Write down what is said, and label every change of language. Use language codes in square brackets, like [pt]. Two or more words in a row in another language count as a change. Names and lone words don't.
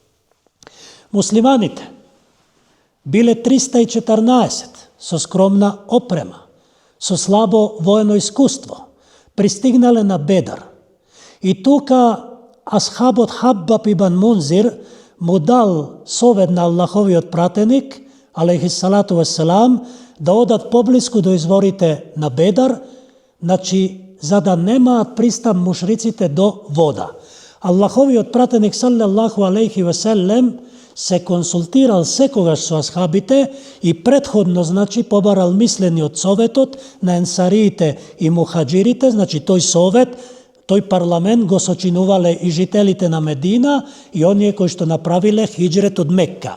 [mk] Муслиманите биле 314 со скромна опрема, со слабо воено искуство, пристигнале на Бедар. И тука асхабот Хаббаб ибн Мунзир му дал совет на Аллаховиот пратеник, [ar] عليه الصلاة والسلام, [mk] да одат поблиску до изворите на Бедар, значи за да немаат пристап мушриците до вода. Аллаховиот пратеник [ar] صلى الله عليه وسلم [mk] се консултирал секогаш со асхабите и предходно, значи, побарал мислени од советот на енсариите и мухаджирите, значи тој совет, тој парламент го сочинувале и жителите на Медина и оние кои што направиле хиџрет од Мекка.